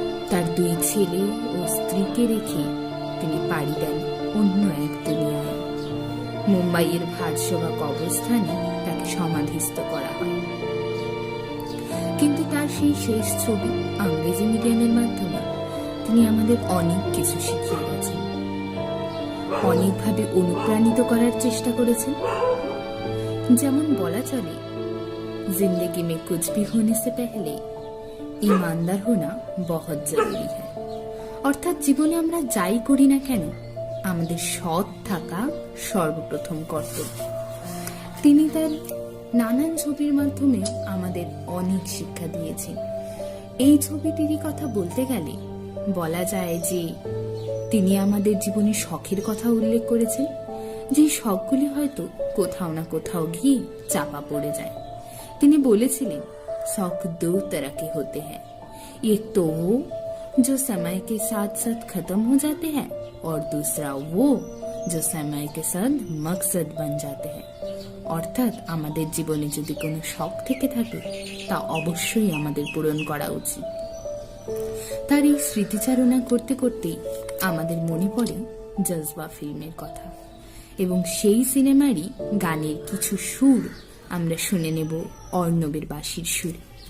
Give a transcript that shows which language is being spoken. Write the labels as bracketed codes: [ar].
[bn] তার 2 ছেলে ও স্ত্রীকে রেখে তিনি পাড়ি দেন অন্য এক দুনিয়ায়। মুম্বাইয়ের ভারসোভা কবরস্থানে তাকে সমাধিস্থ করা হয়। কিন্তু তার সেই শেষ ছবি ইংরেজি মিডিয়ামের মাধ্যমে তিনি আমাদের অনেক কিছু শিখিয়ে গেছেন, অনেকভাবে অনুপ্রাণিত করার চেষ্টা করেছেন। যেমন বলা চলে, [hi] जिंदगी में कुछ भी होने से पहले ईमानदार होना बहुत जरूरी है। [bn] অর্থাৎ জীবনে আমরা যাই করি না কেন, আমাদের সৎ থাকা সর্বপ্রথম কর্তব্য। তিনি তার নানান ছবির মাধ্যমে আমাদের অনেক শিক্ষা দিয়েছেন। এই ছবিটিরই কথা বলতে গেলে বলা যায় যে তিনি আমাদের জীবনে শখের কথা উল্লেখ করেছেন, যে শখগুলি হয়তো কোথাও না কোথাও গিয়ে চাপা পড়ে যায়। তিনি বলেছিলেন, [hi] शौक दो तरह के होते हैं, एक तो वो जो समय के साथ साथ खत्म हो जाते हैं और दूसरा वो जो समय के साथ मकसद बन जाते हैं। [bn] অর্থাৎ আমাদের জীবনে যদি কোনো শখ থেকে থাকে তা অবশ্যই আমাদের পূরণ করা উচিত। তার এই স্মৃতিচারণা করতে করতেই আমাদের মনে পড়ে জজবা ফিল্মের কথা, এবং সেই সিনেমারই গানের কিছু সুর আমরা শুনে নেব অর্ণবের বাঁশির সুরে।